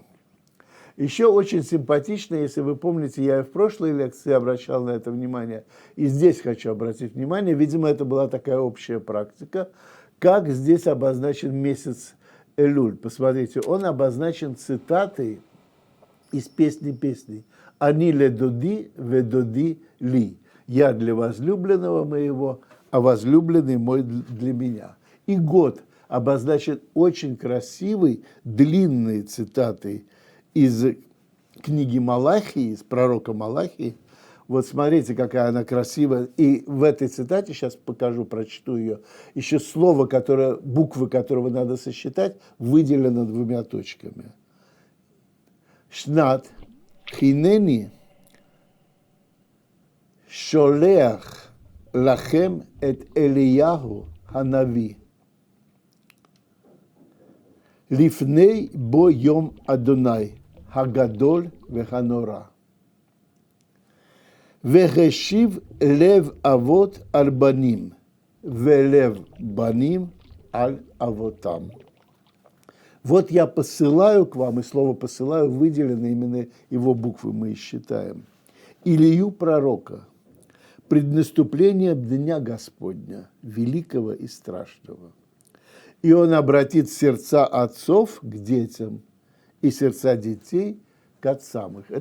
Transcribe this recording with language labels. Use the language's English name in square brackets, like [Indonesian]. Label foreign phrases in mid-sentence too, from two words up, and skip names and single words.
[Russian] Еще очень симпатично, если вы помните, я и в прошлой лекции обращал на это внимание, и здесь хочу обратить внимание, видимо, это была такая общая практика, как здесь обозначен месяц Элюль. Посмотрите, он обозначен цитатой из песни песней. [Hebrew] «אני לדודי ודודי לי». [Russian] «Я для возлюбленного моего, а возлюбленный мой для меня». И год обозначен очень красивой, длинной цитатой из книги Малахии, из пророка Малахии. Вот смотрите, какая она красивая. И в этой цитате, сейчас покажу, прочту ее, еще слово, буквы которого надо сосчитать, выделено двумя точками. [Hebrew] שנת הנני שולח לכם את אליהו הנביא לפני בוא יום ה' הגדול והנורא והשיב לב אבות על בנים ולב בנים על אבותם. [Russian] Вот я посылаю к вам, и слово «посылаю» выделено, именно его буквы мы и считаем, Илию пророка, пред наступлением Дня Господня, великого и страшного. И он обратит сердца отцов к детям, и сердца детей к отцам их.